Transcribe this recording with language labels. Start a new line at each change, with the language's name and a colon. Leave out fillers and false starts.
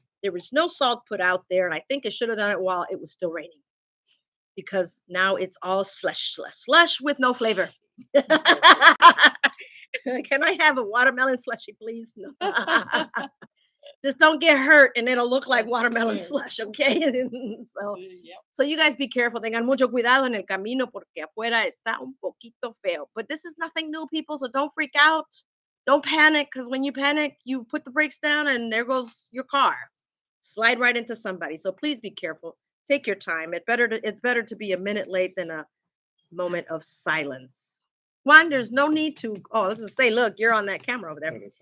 English: There was no salt put out there, and I think I should have done it while it was still raining, because now it's all slush with no flavor. Can I have a watermelon slushy, please? No. Just don't get hurt and it'll look like watermelon slush, okay? So you guys be careful.
Spanish: Tengan mucho cuidado en el camino porque afuera está un poquito feo.
English: But this is nothing new, people, so don't freak out. Don't panic, because when you panic, you put the brakes down and there goes your car. Slide right into somebody. So please be careful. Take your time. It's better to be a minute late than a moment of silence. Juan, there's no need to. Oh, let's just say, look, you're on that camera over there.